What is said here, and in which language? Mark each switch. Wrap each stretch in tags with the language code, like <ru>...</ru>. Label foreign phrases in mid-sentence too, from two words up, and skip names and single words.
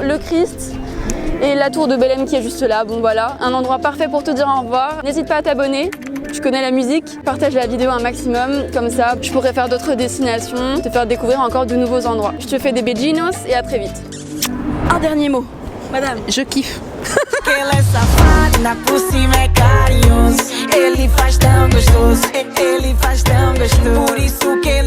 <fr>Le Christ et la tour de Belém qui est juste là. Bon voilà, un endroit parfait pour te dire au revoir. N'hésite pas à t'abonner. Tu connais la musique, partage la vidéo un maximum, comme ça je pourrais faire d'autres destinations, te faire découvrir encore de nouveaux endroits. Je te fais des beijinhos et à très vite. Un dernier mot, madame. Je kiffe.</fr> <pt>Ele é safado, por cima é carinhoso. Ele faz tão gostoso, ele faz tão gostoso. Por isso</pt>